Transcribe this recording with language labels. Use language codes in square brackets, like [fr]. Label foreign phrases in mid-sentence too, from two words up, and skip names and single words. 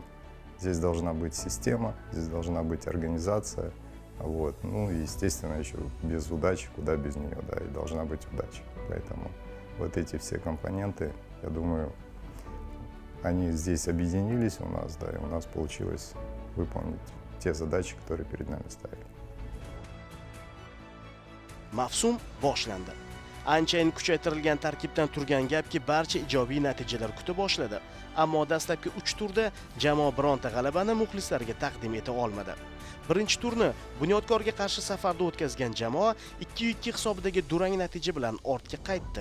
[ru] Здесь должна быть система, здесь должна быть организация, вот. Ну и естественно еще без удачи, куда без нее, да, и должна быть удача. Поэтому вот эти все компоненты, я думаю, они здесь объединились у нас, да, и у нас получилось выполнить те задачи, которые перед нами ставили. [uz] Mavsum boshlandi. Anchayin kuchaytirilgan tarkibdan turgan gapki barcha ijobiy natijalar kuta boshladi. Ammo dastlabki 3 turda jamoa bironta g'alabani muxlislarga taqdim eta olmadi. Birinchi turni Bunyodkorga qarshi safarda o'tkazgan jamoa 2-2 hisobidagi durang natija bilan ortga qaytdi.